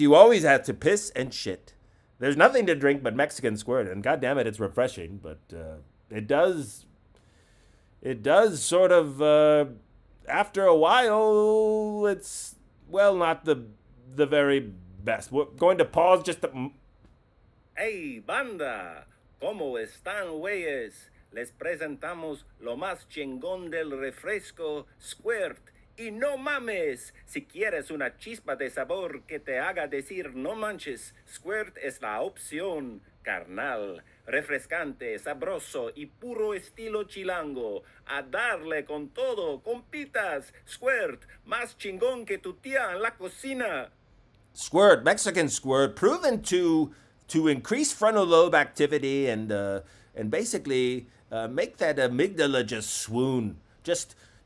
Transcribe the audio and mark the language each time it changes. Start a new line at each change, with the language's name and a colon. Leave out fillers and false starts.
English: You always have to piss and shit. There's nothing to drink but Mexican squirt, and goddamn it, it's refreshing, but it does sort of, after a while, it's, well, not the very best. We're going to pause just a...
Spanish: Hey, banda, ¿cómo están, güeyes? Les presentamos lo más chingón del refresco, Squirt. Y no mames, si quieres una chispa de sabor que te haga decir no manches, Squirt es la opción, carnal. Refrescante, sabroso y puro estilo chilango. A darle con todo, compitas. Squirt, más chingón que tu tía en la cocina.
English: Squirt, Mexican squirt, proven to increase frontal lobe activity and basically make that amygdala just swoon, just